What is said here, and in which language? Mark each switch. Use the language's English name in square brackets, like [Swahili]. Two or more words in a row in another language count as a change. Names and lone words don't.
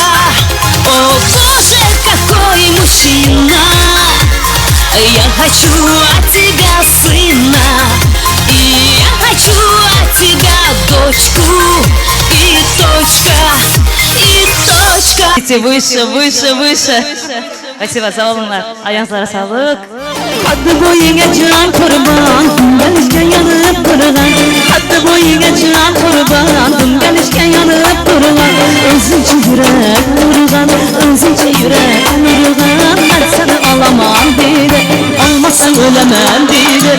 [Russian] О боже, какой мужчина! Я хочу от тебя сына, и я хочу от тебя дочку, и точка, и точка. Выше, выше, выше. Спасибо, [Turkish] sağ olunlar. Ayağınızlara sağlık. Hadı boyunca can kurban, gelişken yanıp durgan. Hadı boyunca can kurban, gelişken yanıp durgan. Özünçü yürek durgan, özünçü yürek durgan. Ben seni alamam dedi, almazsan ölemem dedi.